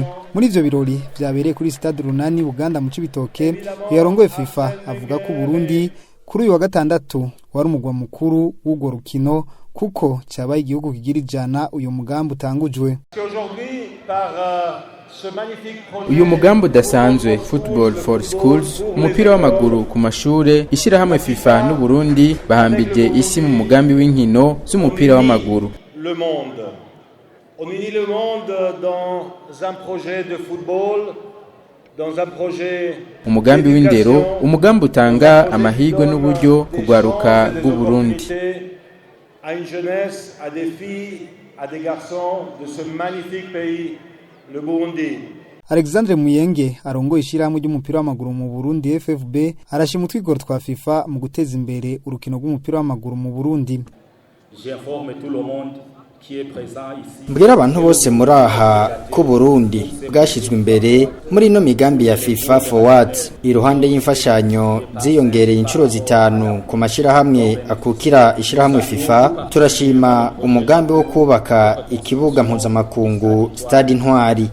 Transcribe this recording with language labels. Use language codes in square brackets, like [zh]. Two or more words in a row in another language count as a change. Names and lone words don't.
[rn] Muri ivyo birori vyabereye kuri Stade Runani Buganda mu Cibitoke, yarongoye FIFA avuga ko Burundi kuri uyu wa gatandatu wari umugwa mukuru w'urwo rukino kuko cyabaye igihugu kigira ijana uyu mugambi utangujwe. Uyu mugambi udasanzwe Football for Schools, umupira w'amaguru ku mashure, ishirahamwe FIFA n'u Burundi bahambije isi mu mugambi w'inkino z'umupira w'amaguru. [fr] On unit le monde dans un projet de football, dans un projet [rn] umugambi w'indero, umugambi utanga amahirwe n'uburyo kugwaruka bw'u Burundi. [fr] À une jeunesse, à des filles, à des garçons de ce magnifique pays, le Burundi. [rn] Alexandre Muyenge arongoye ishirahamwe ry'umupira w'amaguru mu Burundi FFB arashima utwigoro twa FIFA mu guteza imbere urukino rw'umupira w'amaguru mu Burundi. [fr] J'informe tout le monde [rn] mbwira abantu bose muri aha ko Burundi bwashyizwe imbere muri ino migambi ya FIFA Forwards. Iruhande y'imfashanyo ziyongereye inshuro zitanu ku mashirahamwe akukira ishirahamwe FIFA, turashima umugambi wo kubaka ikibuga mpuzamakungu Stade Intwari.